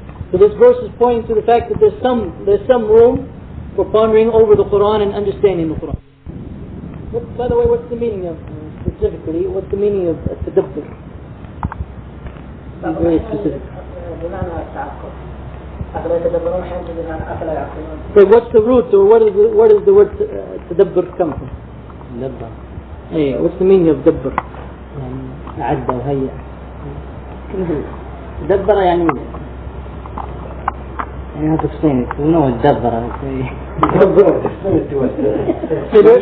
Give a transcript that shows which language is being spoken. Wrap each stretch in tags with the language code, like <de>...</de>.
<en>So this verse is pointing to the fact that there's some room for pondering over the Qur'an and understanding the Qur'an. By the way, what's the meaning of, specifically, what's the meaning of tadabbur? very specific.</en> <ar>بمعنى التعقل أفلا يتدبرون حين بمعنى أفلا يعقلون.</ar> <en>So what's the root, or what is the word تدبر come from?</en> <ar>دبر.</ar> <en>Hey, what's the meaning of دبر?</en> <ar>يعني عد وهيئ. دبر يعني</ar> <en>how to explain it? You know what دبر.</en>